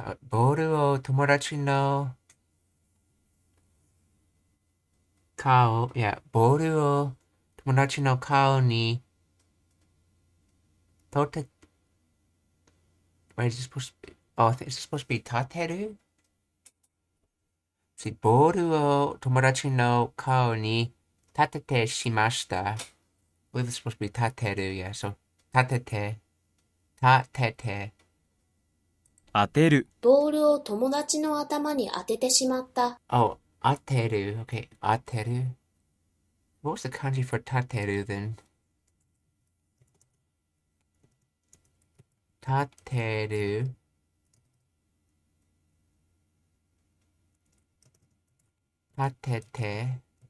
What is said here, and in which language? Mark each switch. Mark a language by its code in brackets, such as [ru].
[ja] ボールを友達の顔、いや、ボールを友達の顔にとて、 [en] wait, is this supposed to be, oh, is this supposed to be 立てる? See, [ja] ボールを友達の顔に立ててしました. [en] I believe it's supposed to be 立てる, yeah, so 立てて、 [ja] 当てる、ボールを友達の頭に当ててしまった。 [en] oh, 当てる, okay, 当てる. What was the kanji for 立てる then? [ja] 立てる. Tatete.